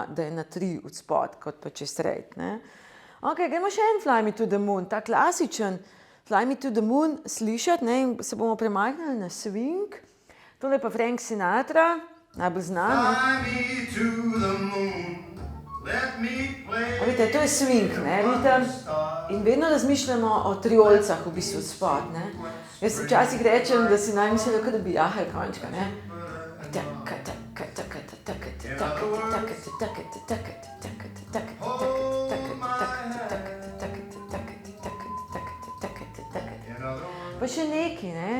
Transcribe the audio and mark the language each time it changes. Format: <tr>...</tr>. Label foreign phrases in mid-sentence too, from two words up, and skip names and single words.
<sl>da je na tri od spod, kot pa če straight, Ok, gremo še en Fly me to the moon, ta klasičen Fly me to the moon slišati, in se bomo premaknili na swing. Tole pa Frank Sinatra, najbolj znan. Fly me to the moon. Vidite, to je swing, ne, ritem. In vedno razmišljamo o triolcah v bistvu spod, ne. Jaz včasih rečem, da si naj mislijo, da bi jahali končka, ne. Pa še nekaj, ne.</sl>